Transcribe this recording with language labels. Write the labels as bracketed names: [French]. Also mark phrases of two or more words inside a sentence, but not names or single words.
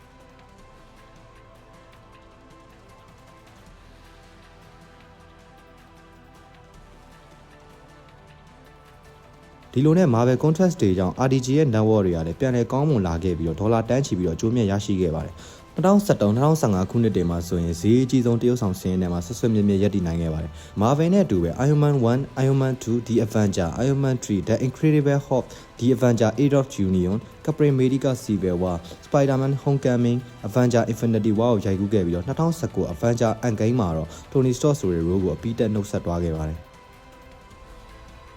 [Burmese] ဒီလိုနဲ့ Marvel Contrast တွေကြောင့် RDJ ရဲ့ network တွေကလည်းပြန်လည်ကောင်းမွန်လာခဲ့ပြီးတော့ဒေါ်လာတန်းချီပြီးတော့ကျိုးမြတ်ရ ရှိခဲ့ပါတယ်2013-2015ခုနှစ်တွေမှာဆိုရင်ဈေးအကြီးဆုံးတရုတ်ဆောင်စင်းထဲမှာဆွဆွမြင့်မြင့်ရပ်တည်နိုင်ခဲ့ပါတယ်။ Marvel နဲ့အတူပဲ Iron Man 1, Iron Man 2, The Avenger, Iron Man 3, The Incredible Hulk, The Avenger Age of Ultron, Captain America Civil War, Spider-Man Homecoming, Avenger Infinity War ကိုရိုက်ကူးခဲ့ပြီးတော့2019 Avenger Endgame မှာတော့ Tony Stark ဆိုတဲ့ role ကိုအပြီးတက်နှုတ်ဆက်သွားခဲ့ပါတယ်။